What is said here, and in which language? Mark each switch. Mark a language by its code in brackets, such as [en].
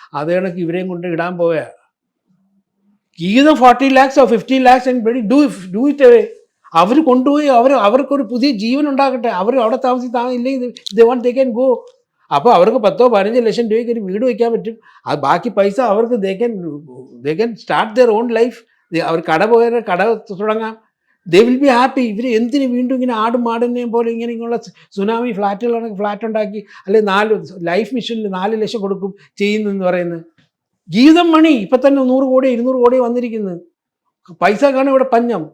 [ml] അതേ കണക്ക് ഇവരെയും കൊണ്ട് ഇടാൻ പോയാ [en] give them 40 lakhs or 15 lakhs and do it away. [ml] അവർ കൊണ്ടുപോയി അവർക്കൊരു പുതിയ ജീവൻ ഉണ്ടാക്കട്ടെ. അവർ അവിടെ താമസിക്കില്ലെങ്കിൽ [en] they want they can go. [ml] അപ്പോൾ അവർക്ക് 10-15 ലക്ഷം രൂപയ്ക്ക് ഒരു വീട് വയ്ക്കാൻ പറ്റും. അത് ബാക്കി പൈസ അവർക്ക് [en] they can start their own life. [ml] അവർ കട പോയാൽ കട തുടങ്ങാം. [en] they will be happy. [ml] ഇവർ എന്തിന് വീണ്ടും ഇങ്ങനെ ആടും മാടിനെയും പോലെ ഇങ്ങനെയുള്ള സുനാമി ഫ്ലാറ്റുകളാണെങ്കിൽ ഫ്ലാറ്റ് ഉണ്ടാക്കി, അല്ലെങ്കിൽ ലൈഫ് മിഷനിൽ 4 ലക്ഷം കൊടുക്കും ചെയ്യുന്നെന്ന് പറയുന്നത്. ജീവിതം മണി. ഇപ്പം തന്നെ 100 കോടി 200 കോടി വന്നിരിക്കുന്നത്. പൈസ കാണും ഇവിടെ പഞ്ഞം.